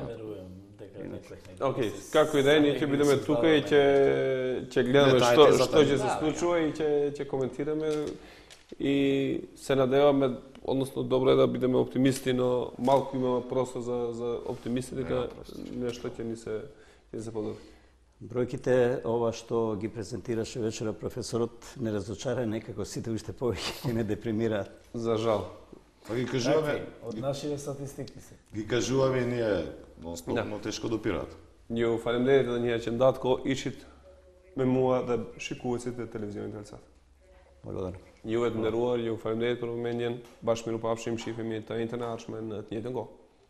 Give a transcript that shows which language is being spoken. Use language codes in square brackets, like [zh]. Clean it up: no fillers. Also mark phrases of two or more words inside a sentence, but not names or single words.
[mk] Океј, како и да е, ние ќе бидеме тука и ќе гледаме што ќе се случува и ќе коментираме и се надеваме, односно добро е да бидеме оптимисти, но малку имаме простор за оптимисти дека нешто ќе ни се подобри. Бројките, ова што ги презентираше вечера професорот, не разочара некако сите уште повеќе ќе не депримираат. За жал. Ги кажуваме од нашите статистики се. Ги кажуваме ние, но тешко допираат. [sq] Ju faleminderit edhe një herë që ndatë kohë ishit me mua dhe shikuesit e televizionit Alsat. [mk] Благодарам. [sq] Juve të nderuar, ju faleminderit për vëmendjen. Bashkë mirupafshim, shihemi të njëjtën ardhshme në të njëjtën kohë.